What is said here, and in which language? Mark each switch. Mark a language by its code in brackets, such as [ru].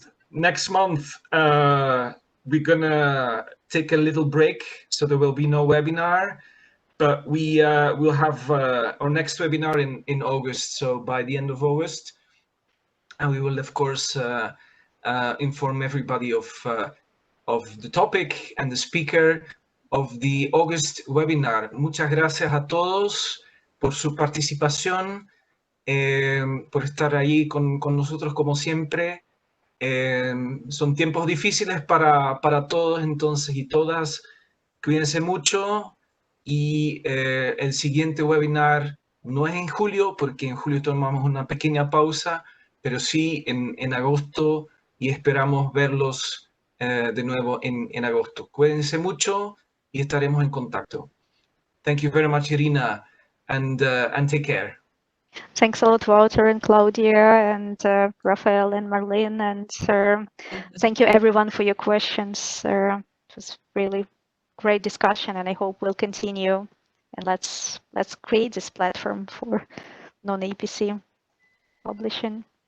[en] Next month, we're gonna take a little break, so there will be no webinar, but we will have our next webinar in August, so by the end of August, and we will of course inform everybody of the topic and the speaker of the August webinar. [es] Muchas gracias a todos por su participación, por estar ahí con nosotros como siempre. Son tiempos difíciles para todos entonces y todas. Cuídense mucho y el siguiente webinar no es en julio, porque en julio tomamos una pequeña pausa, pero sí en agosto, y esperamos verlos de nuevo en agosto. Cuídense mucho y estaremos en contacto. [en] Thank you very much, Iryna, and take care. Thanks a lot, Wouter and Claudia and Rafael and Marlene, and thank you everyone for your questions. It was really great discussion, and I hope we'll continue, and let's create this platform for non-APC publishing.